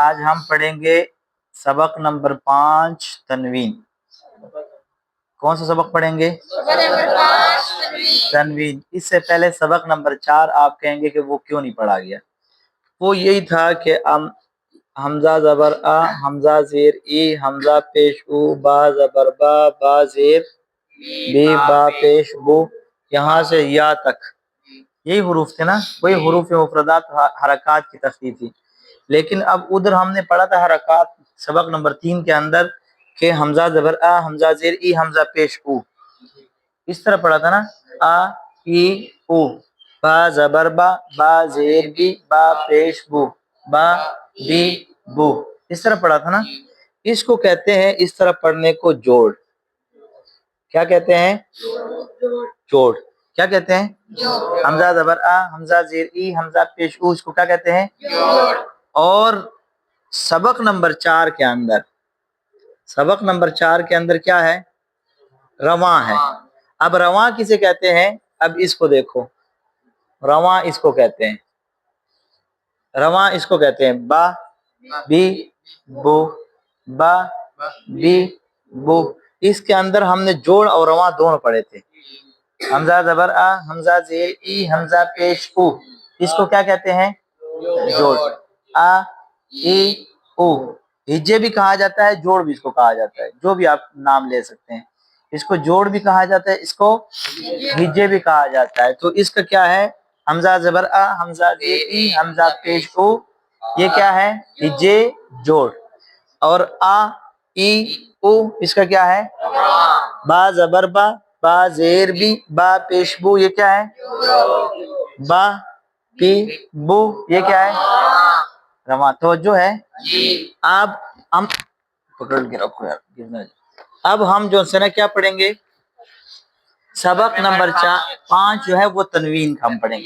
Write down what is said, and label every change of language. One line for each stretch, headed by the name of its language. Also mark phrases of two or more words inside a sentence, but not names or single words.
Urdu: آج ہم پڑھیں گے سبق نمبر 5 تنوین. کون سا سبق پڑھیں گے؟ تنوین. اس سے پہلے سبق نمبر 4 آپ کہیں گے کہ وہ کیوں نہیں پڑھا گیا؟ وہ یہی تھا کہ حمزہ زبر آ، حمزہ زیر ای، حمزہ پیش او، با زبر با، با زیر بی، با پیش بو، یہاں سے یا تک یہی حروف تھے نا، وہی حروف مفردات حرکات کی تخفیف تھی. لیکن اب ادھر ہم نے پڑھا تھا حرکات سبق نمبر 3 کے اندر کہ حمزہ زبر آ، حمزہ زیر ای، حمزہ پیش او، اس طرح پڑھا تھا نا، آ ای او، با زبر با، با زیر بی، با پیش بو، با بی بو، اس طرح پڑھا تھا نا. اس کو کہتے ہیں، اس طرح پڑھنے کو جوڑ. کیا کہتے ہیں؟ جوڑ. کیا کہتے ہیں؟ حمزہ زبر آ، حمزہ زیر ای، حمزہ پیش او، اس کو کیا کہتے ہیں؟ جوڑ. اور سبق نمبر 4 کے اندر، سبق نمبر 4 کے اندر کیا ہے؟ رواں ہے. اب رواں کسے کہتے ہیں؟ اب اس کو دیکھو، رواں اس کو کہتے ہیں، رواں اس کو کہتے ہیں با بی بو، با بی بو. اس کے اندر ہم نے جوڑ اور رواں دونوں پڑھے تھے. حمزہ زبر آ، حمزہ زیر ای، حمزہ پیش او، اس کو کیا کہتے ہیں؟ جوڑ. آ ای او، ہجے بھی کہا جاتا ہے، جوڑ بھی اس کو کہا جاتا ہے، جو بھی آپ نام لے سکتے ہیں. اس کو جوڑ بھی کہا جاتا ہے، اس کو ہجے بھی کہا جاتا ہے. تو اس کا کیا ہے؟ حمزہ زبر آ، حمزہ زیر ای، حمزہ پیش او، یہ کیا ہے؟ ہجے جوڑ. اور آ ای او، اس کا کیا ہے؟ با زبر با، با زیر بی، با پیش بو، یہ کیا ہے؟ با پی بو، یہ کیا ہے؟ رواں. توجہ ہے؟ اب ہم پکڑ کے رکھو یار، اب ہم جو ہے نا کیا پڑھیں گے؟ سبق نمبر 5 جو ہے وہ تنوین کا ہم پڑھیں گے.